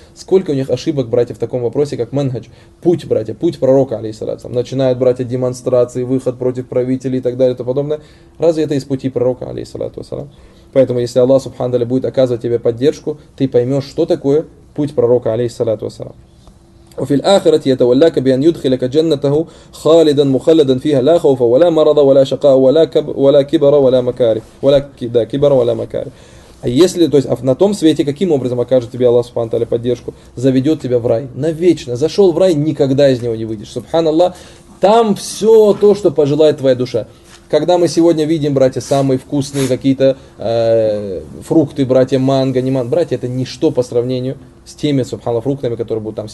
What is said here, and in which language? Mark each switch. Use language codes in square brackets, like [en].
[ru] Сколько у них ошибок, братья, в таком вопросе, как манхадж. Путь, братья, путь пророка, алейхиссалям. Начинают, братья, демонстрации, выход против правителей и так далее и тому подобное. Разве это из пути пророка, алейхиссалям? Поэтому, если Аллах Субхану Тааля будет оказывать тебе поддержку, ты поймешь, что такое путь пророка, алейхиссалям. [ar] وفي الآخرة يتولاك بأن يدخلك جنته خالدا مخلدا فيها لا خوف ولا مرض ولا شقاء ولا كبر ولا مكاره ولا كبر ولا مكاره. [ru] А если, то есть, а на том свете каким образом окажет тебе Аллах Субхану Тааля поддержку, заведет тебя в рай навечно. Зашел в рай, никогда из него не выйдешь. Субханаллах, там все то, что пожелает твоя душа. Когда мы сегодня видим, братья, самые вкусные какие-то фрукты, братья, манго, не манго, братья, это ничто по сравнению с теми, субханаллах, фруктами, которые будут там.